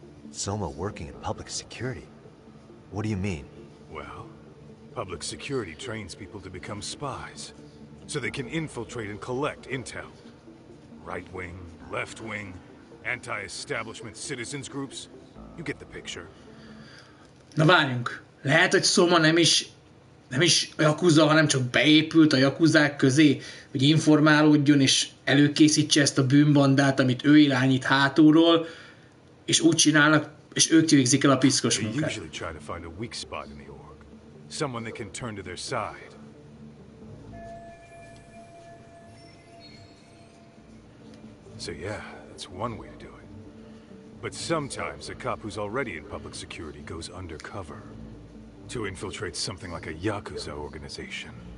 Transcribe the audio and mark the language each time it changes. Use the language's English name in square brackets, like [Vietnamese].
[English] Soma working in public security? What do you mean? Well, public security trains people to become spies, so they can infiltrate and collect intel. Right wing, left wing, anti-establishment citizens groups. You get the picture. [Hungarian] Na várjunk. Lehet, hogy Soma nem is Yakuza, hanem csak beépült a Yakuzák közé, hogy informálódjon és előkészítse ezt a bűnbandát, amit ő irányít hátulról, és úgy csinálnak, és ők végzik el a piszkos munkát. [English] They usually try to find a weak spot in the org. Someone they can turn to their side. So yeah, that's one way to do it. But sometimes a cop who's already in public security goes undercover to infiltrate something like a Yakuza organization.